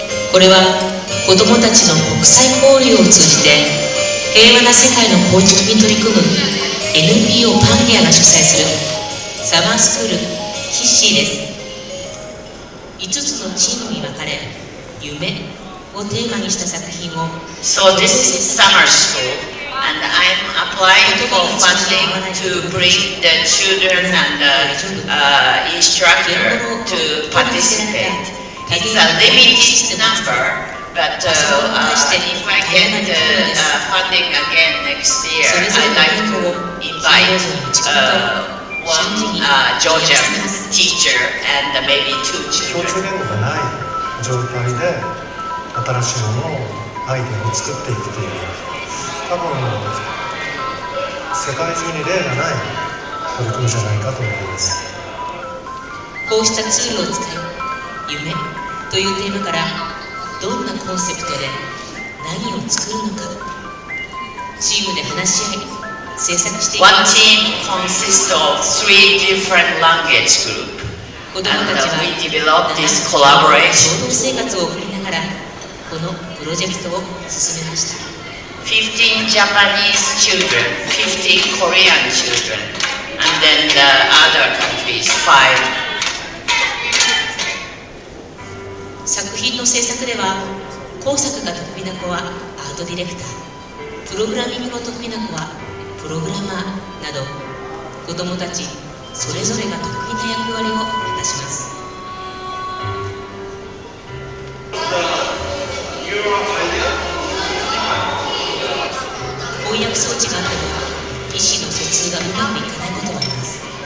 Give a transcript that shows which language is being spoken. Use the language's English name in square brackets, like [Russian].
[Japanese] これは子どもたちの国際交流を通じて平和な世界の構築に取り組む NPO パンゲアが主催するサマースクールキッシーです。 5つのチームに分かれ、夢をテーマにした作品を [English] So this is summer school, and I'm applying for funding to bring the children and the instructor to participate. It's a limited number, but if I get funding again next year, I'd like to invite one Georgian teacher and maybe 2 children. [Japanese] 状態で新しいものをアイデアを作っていくという、多分世界中に例がない取り組みじゃないかと思います。こうしたツールを使い、夢というテーマからどんなコンセプトで何を作るのか、チームで話し合い制作していきます。 [English] One team consists of 3 different language groups. [Japanese] 子どもたちは [English] we developed this collaboration. [Japanese] 共同生活を送りながらこのプロジェクトを進めました。 [English] 15 Japanese children, 15 Korean children, and then the other countries, 5. [Japanese] 作品の制作では工作が得意な子はアートディレクター、プログラミングの得意な子はプログラマーなど、子どもたちそれぞれが得意な役割を果たします。翻訳装置があっても意思の疎通がうまくいかないことはあります。